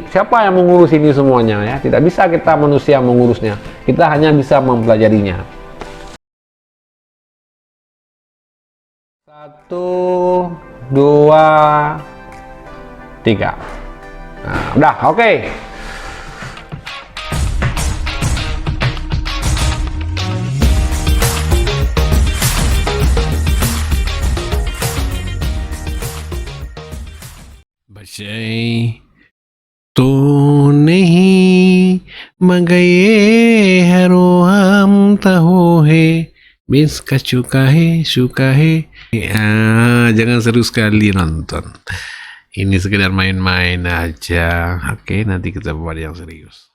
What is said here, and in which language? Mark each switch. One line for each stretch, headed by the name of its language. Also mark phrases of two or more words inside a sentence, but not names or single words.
Indonesian: Siapa yang mengurus ini semuanya ya? Tidak bisa kita manusia mengurusnya. Kita hanya bisa mempelajarinya. 1, 2, 3. Nah, udah, oke. बचाए तो नहीं मगर ये हरो हम tahu है Miss suka he. Jangan seru sekali nonton. Ini sekedar main-main aja. Oke, nanti kita buat yang serius.